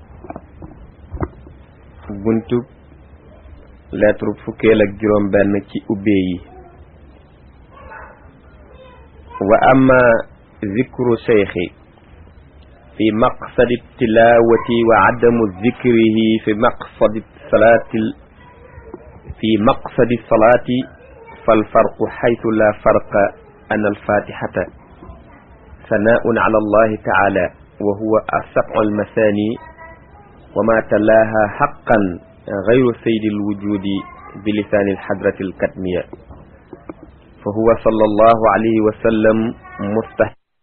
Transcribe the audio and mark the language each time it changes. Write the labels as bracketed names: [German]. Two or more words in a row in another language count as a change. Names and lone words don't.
[Wolof] buntub lettre fukkeel ak juróom benn ci ubbee yi [Arabic] وأما ذكر الشيخ في مقصد التلاوة وعدم ذكره في مقصد الصلاة فالفرق حيث لا فرق أن الفاتحة ثناء على الله تعالى وهو أسقع المثاني وما تلاها حقا غير سيد الوجود بلسان الحضرة الكتمية فهو صلى الله عليه وسلم مستحق